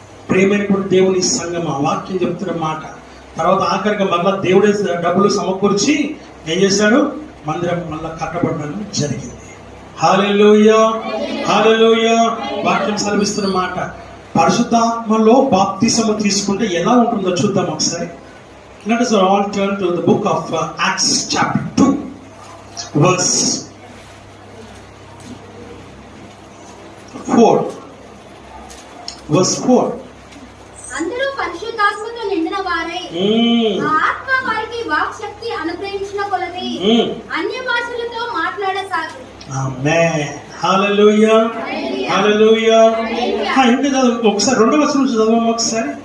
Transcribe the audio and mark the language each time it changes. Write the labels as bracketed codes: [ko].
[te] ప్రేమైనప్పుడు దేవుని సంఘం ఆ వాక్యం చెప్తున్న మాట. తర్వాత ఆఖరిగా మళ్ళా దేవుడే డబ్బులు సమకూర్చి ఏం చేశాడు, మందిరం మళ్ళా కట్టబడడం జరిగింది. హల్లెలూయా, హల్లెలూయా. వాక్యం సెలవిస్తున్న మాట. పరిశుద్ధాత్మలో బాప్తిసము తీసుకుంటే ఎలా ఉంటుందో చూద్దాం ఒకసారి. [en] Let us all turn to the book of Acts chapter 2 verse 4. Verse 4. [te] అందరూ పరిశుద్ధాత్మతో నిండిన వారై ఆ ఆత్మ వారికి వాక్ శక్తి అనుగ్రహించిన కొలది అన్య భాషలతో మాట్లాడసాగారు. ఆమేన్, హల్లెలూయా, హల్లెలూయా. ఇంకా చదువు ఒకసారి, రెండవ వచనం నుంచి చదవము ఒకసారి.